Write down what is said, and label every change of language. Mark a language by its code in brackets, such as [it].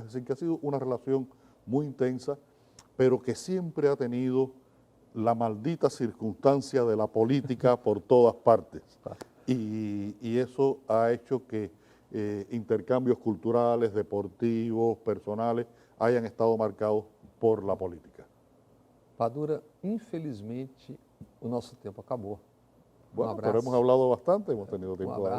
[es] Es decir, que ha sido una relación muy intensa, pero que siempre ha tenido la maldita circunstancia de la política por todas partes. Y eso ha hecho que intercambios culturales, deportivos, personales, hayan estado marcados por la política. [pt] Padura, infelizmente, o nosso tempo acabou. [es] Bueno, pero hemos hablado bastante, hemos tenido tiempo de hablar.